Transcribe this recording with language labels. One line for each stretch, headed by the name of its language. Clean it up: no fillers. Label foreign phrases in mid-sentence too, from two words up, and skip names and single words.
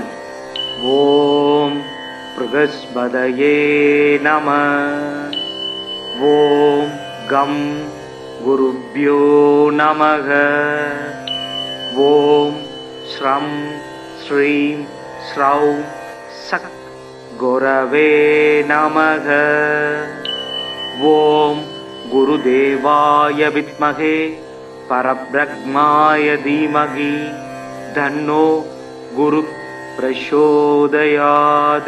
Sanskrit: ॐ बृहस्पतये नम. ॐ गं गुरुभ्यो नमः. ॐ श्रां श्रीं श्रौं सः गुरवे नमः. ஓம் गुरुदेवाय विद्महे परब्रह्माय धीमहि तन्नो गुरु प्रचोदयात्.